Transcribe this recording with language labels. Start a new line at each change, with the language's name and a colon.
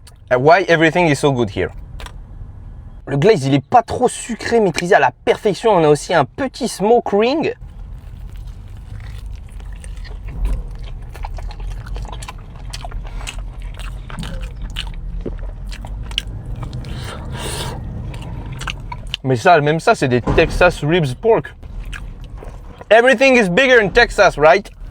English: Why everything is so good here.
French: Le glaze, il est pas trop sucré, maîtrisé à la perfection. On a aussi un petit smoke ring. Mais ça, même ça, c'est des Texas ribs pork.
English: Everything is bigger in Texas, right?